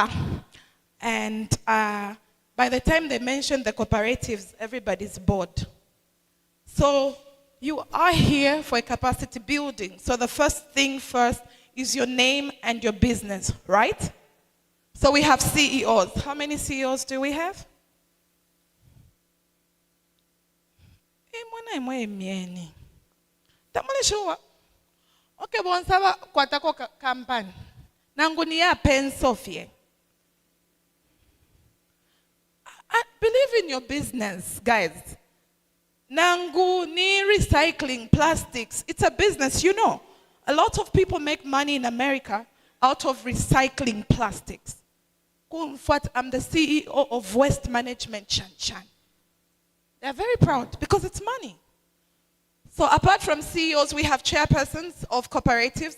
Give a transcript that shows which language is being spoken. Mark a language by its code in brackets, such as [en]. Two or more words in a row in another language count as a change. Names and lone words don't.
[en] And by the time they mention the cooperatives, everybody's bored. So you are here for a capacity building. So the first thing first is your name and your business, right? So we have CEOs. How many CEOs do we have? [bem] Okay, bonsaba kwatako company. Nangu ni ya Pensofie. [en] Believe in your business, guys. [bem] Nangu ni [en] recycling plastics. It's a business, you know. A lot of people make money in America out of recycling plastics. I'm the CEO of Waste Management Chan. They're very proud because it's money. So apart from CEOs, we have chairpersons of cooperatives.